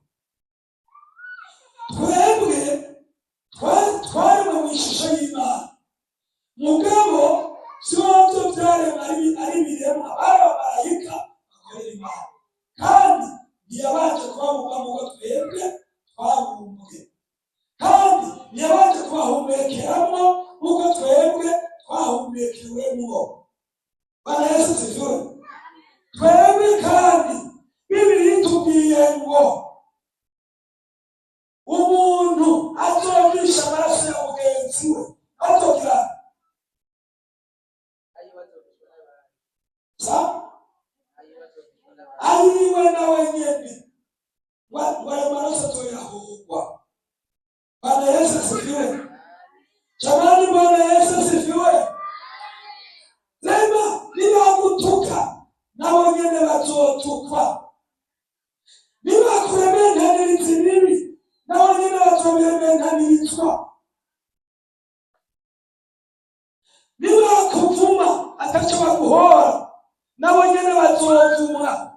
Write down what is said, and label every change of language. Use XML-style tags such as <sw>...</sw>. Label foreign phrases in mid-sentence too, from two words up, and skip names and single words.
<rn>Twebwe twaremwe mu ishusho y'Imana, mugabo byose byaremwe ari ibiremwa, bari abamarayika bakorera Imana, kandi ntiyabanje kubabuka ngo twebwe twabumbwe, kandi ntiyabanje kubahumekeramo nk'uko twebwe twahumekewemo.</rn> <sw>Bwana Yesu asifiwe.</sw> <rn>Twebwe kandi Bibiliya itubwiye ngo umuntu azovisha amaraso ya mugenzi we azogira ayiwe nawe nyene wayo maraso azoyahogwa.</rn> <sw>Bwana Yesu asifiwe. Jamani, Bwana Yesu asifiwe.</sw> <rn>Rema nibagutuka nabo nyene bazotukwa, nibakurementaniriza ibibi nabo nyene bazobirementanirizwa, niba kuvuma ataco baguhora nabo nyene bazovumwa.</rn>